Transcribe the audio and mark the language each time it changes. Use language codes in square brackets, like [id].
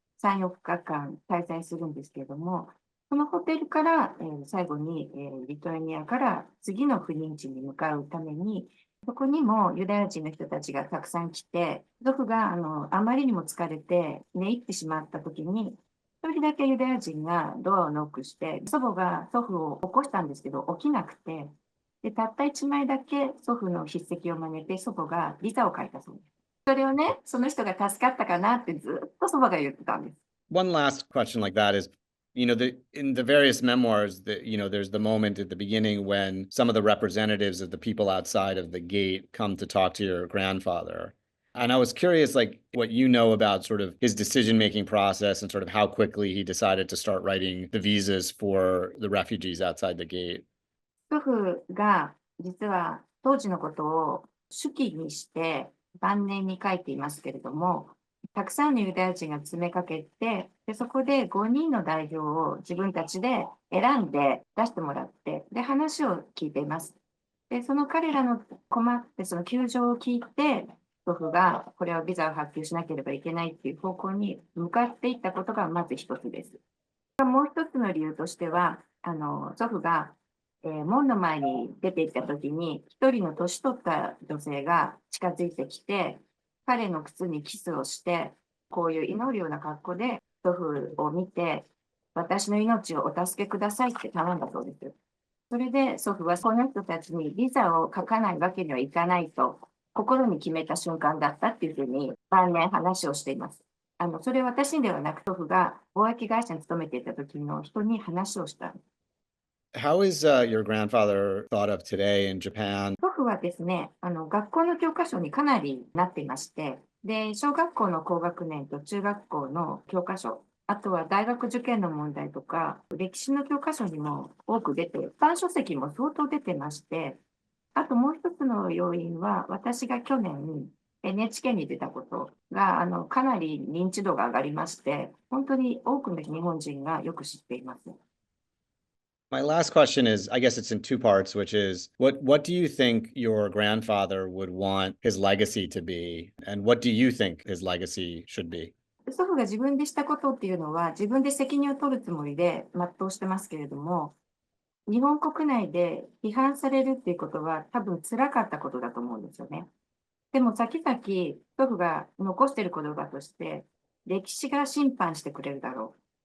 [ja] 3、4日間滞在するんですけれども、そのホテルから、最後に、リトアニアから次の赴任地に向かうために、そこにもユダヤ人の人たちがたくさん来て、祖父があまりにも疲れて寝入ってしまった時に、一人だけユダヤ人がドアをノックして、祖母が祖父を起こしたんですけど、起きなくて、で、たった1枚だけ祖父の筆跡を真似て祖母がビザを書いたそうです。それをね、その人が助かったかなってずっと祖母が言ってたんです。 [en] One last question like that is, in the various memoirs that, there's the moment at the beginning when some of the representatives of the people outside of the gate come to talk to your grandfather. And I was curious, like, what you know about sort of his decision-making process and sort of how quickly he decided to start writing the visas for the refugees outside the gate. [ja] 祖父が実は当時のことを手記にして晩年に書いていますけれども、たくさんのユダヤ人が詰めかけて、でそこで5人の代表を自分たちで選んで出してもらって、で話を聞いています。でその彼らの困ってその窮状を聞いて、祖父がこれはビザを発給しなければいけないっていう方向に向かっていったことがまず一つです。もう一つの理由としては、祖父が門の前に出て行った時に、一人の年取った女性が近づいてきて、彼の靴にキスをして、こういう祈るような格好で祖父を見て、私の命をお助けくださいって頼んだそうです。それで祖父はこの人たちにビザを書かないわけにはいかないと、心に決めた瞬間だったっていうふうに晩年話をしています。それは私ではなく、祖父が貿易会社に勤めていた時の人に話をした。 [en] How is your grandfather thought of today in Japan? [ja] 祖父はですね、学校の教科書にかなりなっていまして、で、小学校の高学年と中学校の教科書、あとは大学受験の問題とか、歴史の教科書にも多く出て、一般書籍も相当出てまして、あともう一つの要因は、私が去年 NHK に出たことが、かなり認知度が上がりまして、本当に多くの日本人がよく知っています。 [en] My last question is, I guess it's in two parts, which is what do you think your grandfather would want his legacy to be? And what do you think his legacy should be? [ja] 祖父が自分でしたことっていうのは、自分で責任を取るつもりで全うしてますけれども、日本国内で批判されるっていうことは多分辛かったことだと思うんですよね。でも先々、祖父が残している言葉として、歴史が審判してくれるだろう。